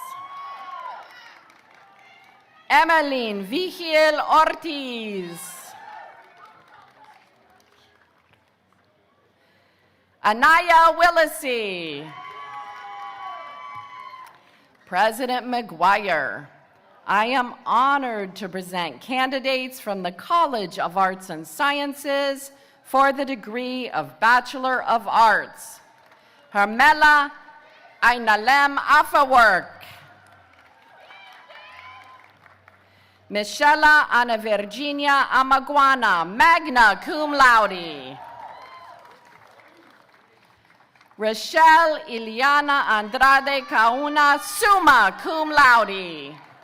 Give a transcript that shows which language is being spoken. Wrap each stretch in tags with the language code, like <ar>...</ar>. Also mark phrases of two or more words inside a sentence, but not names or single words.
<en>Emmeline Vigil Ortiz. Anaya Willisey. President McGuire, I am honored to present candidates from the College of Arts and Sciences for the degree of Bachelor of Arts. Hermela Ainalem Afawork. Michela Ana Virginia Amaguana,</en> <la>magna cum laude.</la> <en>Rochelle Iliana Andrade Kauna,</en> <la>summa cum laude.</la>